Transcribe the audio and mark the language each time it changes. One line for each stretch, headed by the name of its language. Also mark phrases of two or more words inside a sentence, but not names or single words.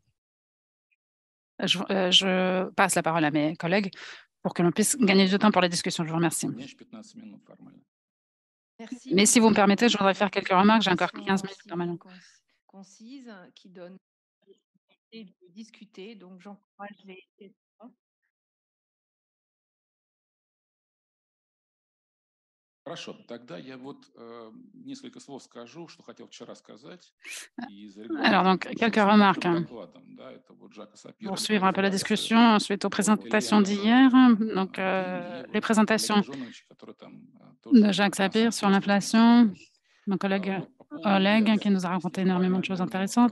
French: Je passe la parole à mes collègues pour que l'on puisse gagner du temps pour la discussion. Je vous remercie. Mais si vous me permettez, je voudrais faire quelques remarques. J'ai encore 15 minutes normalement. Concise, qui donne l'opportunité de discuter. Donc, j'encourage les questions.
Russian: Хорошо, тогда я несколько слов скажу, что хотел вчера сказать.
French: Alors, donc, quelques remarques pour suivre un peu la discussion suite aux présentations d'hier. Donc, les présentations de Jacques Sapir sur l'inflation, mon collègue Oleg qui nous a raconté énormément de choses intéressantes.